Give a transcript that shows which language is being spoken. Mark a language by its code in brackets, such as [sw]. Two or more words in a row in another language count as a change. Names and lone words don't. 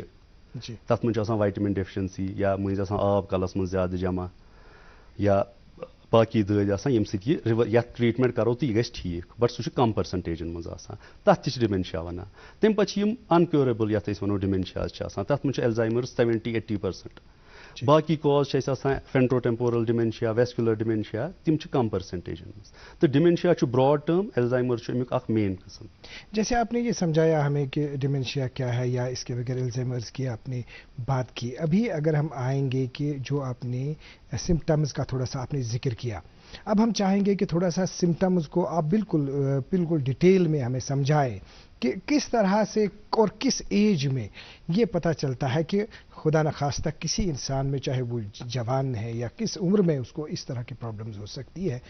[ks] تتھ منٛز چھُ آسان [en] vitamin deficiency [ks] یا مٔنٛزۍ آسان آب کلس منٛز زیادٕ جمع یا باقٕے دٲدۍ آسان ییٚمہِ سۭتۍ یہِ یتھ ٹریٖٹمنٹ کرو تہٕ یہِ گژھِ ٹھیٖک، بٹ سُہ چھُ کم پٔرسنٹیجن منٛز آسان. تتھ تہِ چھِ ڈِمینشیا ونان. تمہِ پتہٕ چھِ یِم انکیوریبل یتھ أسۍ ونو ڈِمینشیاز چھِ آسان. تتھ منٛز چھُ ایلزایمٲرٕز 70-80%. باقٕے کاز چھِ اَسہِ آسان [en] frontotemporal dementia, vascular dementia, [ks] تِم چھِ کم پٔرسنٹیجن منٛز. تہٕ ڈِمینشیا چھُ [en] broad term, [ks] ایلزایمٲرٕز چھُ امیُک اکھ مین قٕسم. [ur] جیسے آپ نے یہ سمجھایا ہمیں کہ ڈیمنشیا کیا ہے یا اس کے بغیر الزائمرز کی آپ نے بات کی. ابھی اگر ہم آئیں گے کہ جو آپ نے سمٹمز کا تھوڑا سا آپ نے ذکر کیا، اب ہم چاہیں گے کہ تھوڑا سا سمٹمز کو آپ بالکل ڈیٹیل میں ہمیں سمجھائیں کہ کس طرح سے اور کس ایج میں یہ پتہ چلتا ہے کہ خدا نخواستہ کسی انسان میں چاہے وہ جوان ہے یا کس عمر میں اس کو اس طرح کی پرابلمز ہو سکتی ہے.